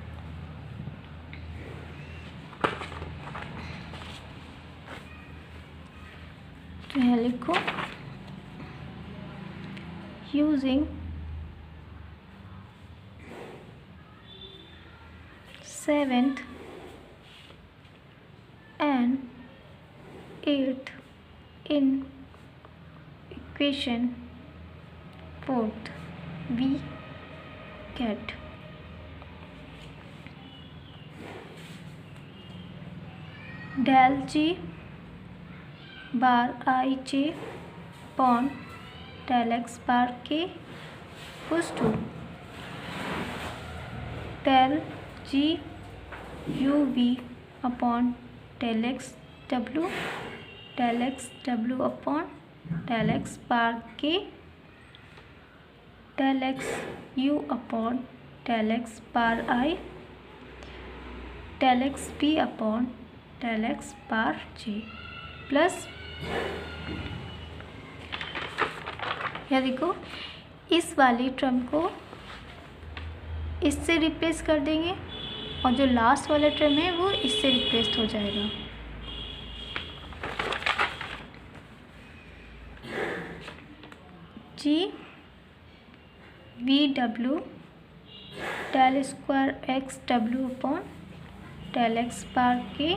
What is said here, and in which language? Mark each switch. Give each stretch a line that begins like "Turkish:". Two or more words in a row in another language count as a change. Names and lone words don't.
Hindi: तो यहाँ लिखो
English: यूजिंग 7th and in equation fourth we get del g bar I j upon del x bar k equals to del g u v upon del x w upon del x bar k del x u upon del x bar I del x p upon del x bar j
Hindi: प्लस या देखो इस वाली टर्म को इससे रिप्लेस कर देंगे और जो लास्ट वाला टर्म है वो इससे रिप्लेस हो जाएगा।
English: g v w del square x w upon del x bar k